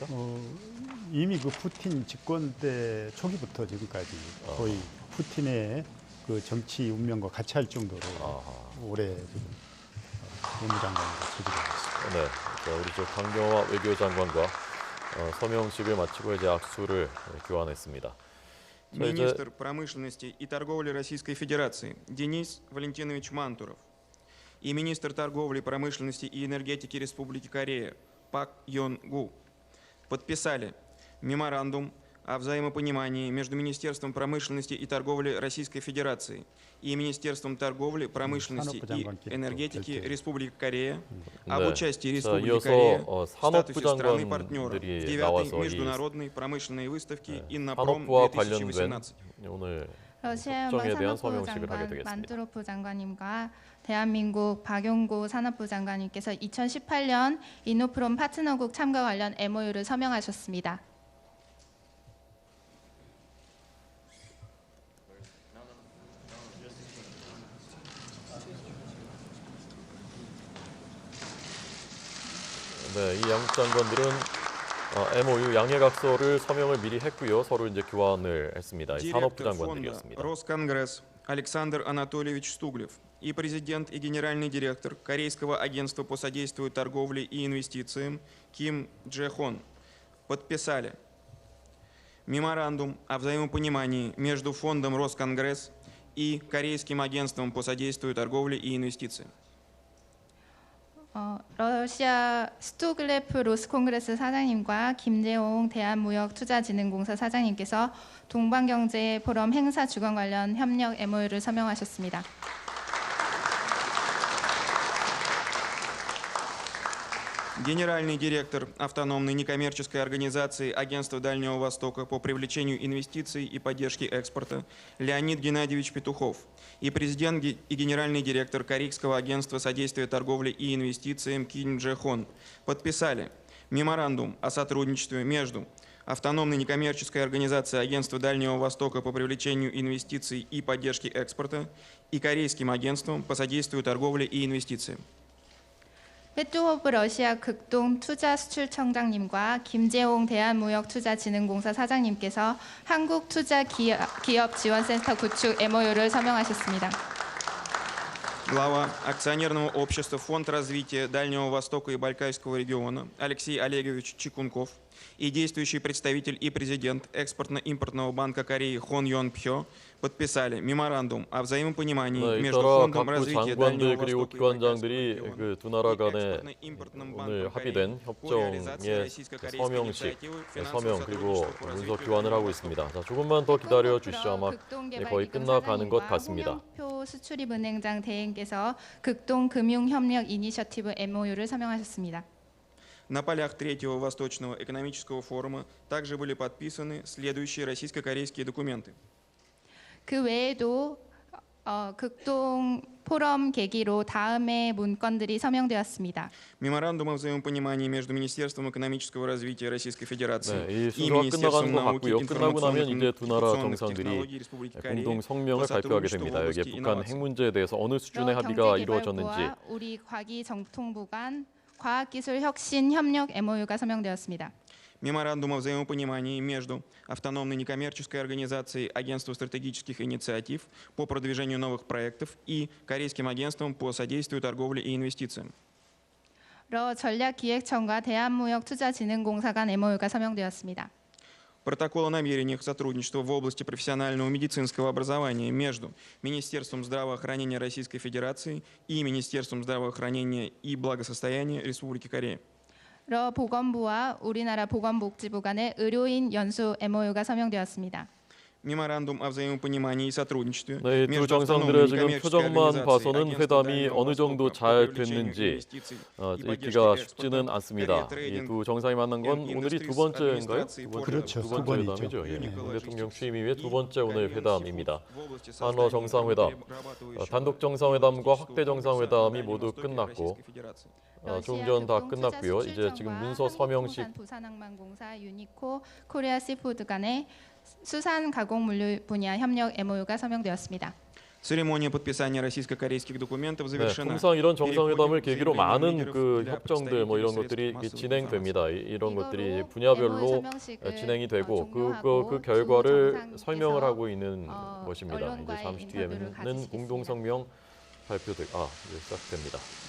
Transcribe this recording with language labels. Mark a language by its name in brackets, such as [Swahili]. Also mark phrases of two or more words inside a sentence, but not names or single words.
[Korean] 이미 그 푸틴 집권 때 초기부터 지금까지 거의 푸틴의 그 정치 운명과 같이 할 정도로 오래 지금 외무장관으로 재직하고 있습니다. 네, 자, 우리 저 강경화 외교장관과 서명식을 마치고 이제 악수를 교환했습니다. [Russian] Министр промышленности и торговли Российской Федерации Денис Валентинович Мантуров и министр торговли, промышленности и энергетики Республики Корея Пак Йон Гу подписали меморандум о взаимопонимании между Министерством промышленности и торговли Российской Федерации и Министерством торговли, промышленности и энергетики Республики Корея об участии Республики Корея в статусе страны-партнера в 9-й международной промышленной выставке «Иннопром 2018». [Korean] 러시아 연방 산업부 장관 만투로프 장관님과 대한민국 박용구 산업부 장관님께서 2018년 인노프롬 파트너국 참가 관련 MOU를 서명하셨습니다. 네, 이 양국 장관들은 MOU 양해각서를 서명을 미리 했고요. 서로 이제 교환을 했습니다. 이 산업부 장관들이었습니다. [Russian] Росконгресс Александр Анатольевич Стуглев и президент и генеральный директор Корейского агентства по содействию торговле и инвестициям Ким Дже Хон подписали меморандум о взаимопонимании между фондом Росконгресс и Корейским агентством по содействию торговле и инвестициям. [Korean] 러시아 스투글레프 로스콩그레스 사장님과 김재홍 대한무역투자진흥공사 사장님께서 동방경제 포럼 행사 주관 관련 협력 MOU를 서명하셨습니다. [Russian] Генеральный директор автономной некоммерческой организации Агентства Дальнего Востока по привлечению инвестиций и поддержке экспорта Леонид Геннадьевич Петухов и президент и генеральный директор Корейского агентства содействия торговле и инвестициям Ким Дже Хон подписали меморандум о сотрудничестве между автономной некоммерческой организацией Агентства Дальнего Востока по привлечению инвестиций и поддержке экспорта и Корейским агентством по содействию торговле и инвестициям. [Korean] 페투호브 러시아 극동 투자수출청장님과 김재홍 대한무역투자진흥공사 사장님께서 한국투자기업지원센터 구축 MOU를 서명하셨습니다. [Russian] Глава акционерного общества Фонд развития Дальнего Востока и Байкальского региона Алексей Олегович Чикунков и действующий представитель и президент Экспортно-импортного банка Кореи Хон Йон Пхё подписали меморандум о взаимопонимании между Фондом развития Дальнего [Korean] 그리고 [Russian] Востока [Korean] 기관장들이 그 두 나라 간에 오늘 합의된 협정의 서명식, 서명 그리고 문서 교환을 하고 있습니다. 자, 조금만 더 기다려 주시죠. 아마 거의 끝나가는 것 같습니다. 홍영표 수출입은행장 대행께서 극동금융협력 이니셔티브 MOU를 서명하셨습니다. [Russian] На полях Третьего Восточного экономического форума также были подписаны следующие российско-корейские документы. [Korean] 그 외에도 극동 포럼 계기로 다음의 문건들이 서명되었습니다. [Russian] Меморандум о взаимопонимании между Министерством экономического развития Российской Федерации [Korean] 이 [Russian] и [Korean] 순서가 [Russian] Министерством [Korean] 끝나가는 것 [Russian] науки, [Korean] 같고요. 끝나고 나면 [Russian] информационных [Korean] 이제 두 나라 [Russian] и информационных [Korean] 정상들이 [Russian] технологий Республики Корея [Korean] 공동 성명을 [Russian] по [Korean] 발표하게 [Russian] сотрудничеству [Korean] 됩니다. [Russian] в [Korean] 여기에 [Russian] области [Korean] 북한 핵 [Russian] инноваций. [Korean] 문제에 대해서 어느 수준의 합의가 이루어졌는지. 경제개발부와 우리 과기정통부 간 과학기술혁신협력 MOU가 서명되었습니다. [Russian] Меморандум о взаимопонимании между автономной некоммерческой организацией Агентства стратегических инициатив по продвижению новых проектов и Корейским агентством по содействию торговле и инвестициям. [Korean] 러 전략기획청과 대한무역투자진흥공사 간 MOU가 서명되었습니다. [Russian] Протокол о намерениях сотрудничества в области профессионального медицинского образования между Министерством здравоохранения Российской Федерации и Министерством здравоохранения и благосостояния Республики Корея. [Korean] 러 보건부와 우리나라 보건복지부 간의 의료인 연수 MOU가 서명되었습니다. [Russian] Меморандум о взаимопонимании и сотрудничестве [Korean] 네, 두 [Russian] между [Korean] 정상들의 [Russian] автономной [Korean] 지금 [Russian] некоммерческой [Korean] 표정만 [Russian] организацией [Korean] 봐서는 [Russian] Агентства [Korean] 회담이 [Russian] Дальнего [Korean] 어느 정도 [Russian] Востока [Korean] 잘 [Russian] по привлечению [Korean] 됐는지 [Russian] инвестиций и [Korean] 읽기가 [Russian] поддержке [Korean] 쉽지는 [Russian] экспорта, [Korean] 않습니다. 이 두 정상이 만난 건 오늘이 두 번째인가요? 그렇죠. 두 번째 회담이죠. 예. 문 대통령 취임 이후에 두 번째 오늘 회담입니다. 한러 한러 정상회담, 단독 정상회담과 확대 정상회담이 모두 끝났고 조금 전 다 끝났고요. 이제 지금 문서 서명식 부산항만공사 유니코 코리아 시푸드 간의 수산 가공 물류 분야 협력 MOU가 서명되었습니다. [Russian] Церемония подписания российско-корейских документов завершена. [Korean] 항상 이런 정상회담을 계기로 많은 그 협정들 뭐 이런 것들이 진행됩니다. 이런 것들이 분야별로 진행이 되고 그 결과를 설명을 하고 있는 것입니다. 이제 잠시 뒤에는 공동 성명 발표될 이제 시작됩니다.